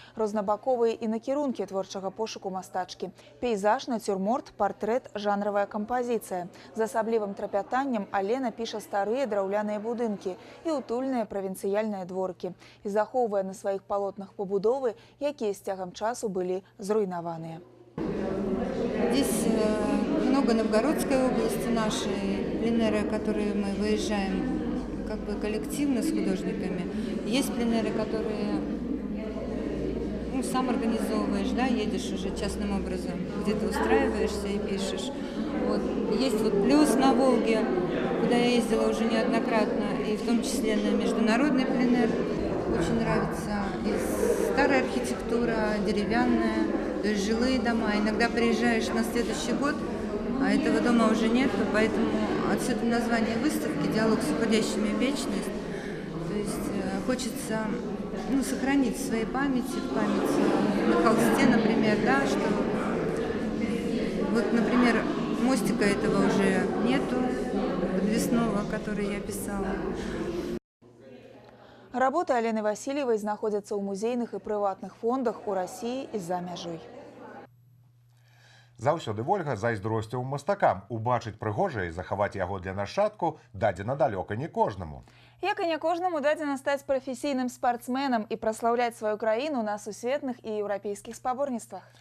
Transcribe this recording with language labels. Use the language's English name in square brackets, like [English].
[Belarusian] Рознабаковыя і накірункі творчага пошуку мастачкі. Пейзаж, нацюрморт, партрэт, жанравая кампазіцыя. З асаблівым трапятаннем Алена піша старыя драўляныя будынкі і утульныя правінцыяльныя дворкі і захоўвае на сваіх палотнах пабудовы, якія з цягам часу былі зруйнаваныя. [Russian] Здесь много Новгородской области, наши пленеры, которые мы выезжаем коллективно с художниками. Есть пленеры, которые сам организовываешь, едешь уже частным образом, где ты устраиваешься и пишешь. Есть плюс на Волге, куда я ездила уже неоднократно, и в том числе на международный пленер. Очень нравится и старая архитектура, деревянная, то есть жилые дома. Иногда приезжаешь на следующий год, а этого дома уже нет, поэтому отсюда название выставки «Диалог с уходящими в вечность». То есть хочется сохранить в своей памяти, в памяти на холсте, например, что например, мостика этого уже нету, подвесного, который я писала. [Belarusian] Работы Алены Васильевой знаходзяцца ў музейных і прыватных фондах у Расіі і за мяжой. Заўсёды Вольга зайздросціў мастакам. Убачыць прыгожае і захаваць яго для нашчадку дадзена далёка не кожнаму. Як і не кожнаму дадзена стаць прафесійным спартсменам і праслаўляць сваю краіну на сусветных і еўрапейскіх спаборніцтвах.